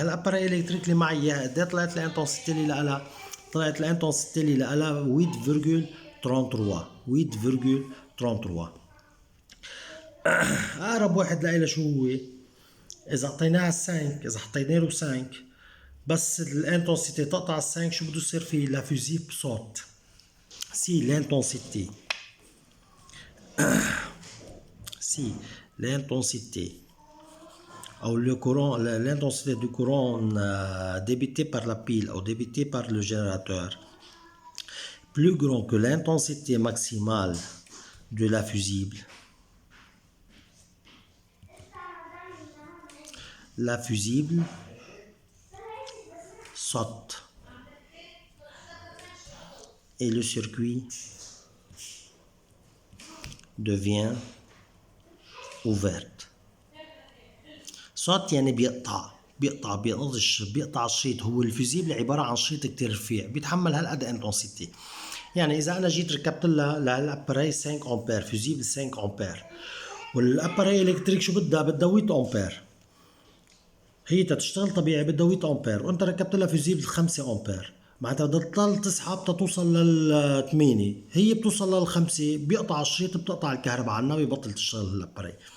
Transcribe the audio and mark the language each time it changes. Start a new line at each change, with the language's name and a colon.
Arabic: هالاباري الكتريك اللي معي اياها قد ايه طلعت الانتنسيتي اللي لها؟ طلعت الانتنسيتي اللي لها 8,33 اقرب واحد لها شو هو؟ اذا اعطيناها 5 اذا حطينا له 5 بس الانتنسيتي تقطع ال5 شو بده يصير فيه؟ لا فوزيبل صوت. سي
French: l'intensité si l'intensité ou le courant, l'intensité du courant débité par la pile ou débité par le générateur plus grand que l'intensité maximale de la fusible, la fusible saute et le circuit devient ouverte.
Arabic: صوت يعني بيقطع الشريط. هو الفيزيبل عبارة عن شريط كتير رفيع بيتحمل هالقد انتنسيتي. يعني إذا أنا جيت ركبت لها للأباري 5 أمبير فيزيبل 5 أمبير والأباري إلكتريك شو بدها 8 أمبير، هي تشتغل طبيعي بدها 8 أمبير وأنت ركبت لها فيزيبل 5 أمبير، معناتها بدها تضل تسحب تتوصل لل8، هي بتوصل لل5 بيقطع الشريط، بتقطع الكهرباء عنها بيبطل تشتغل الأباري.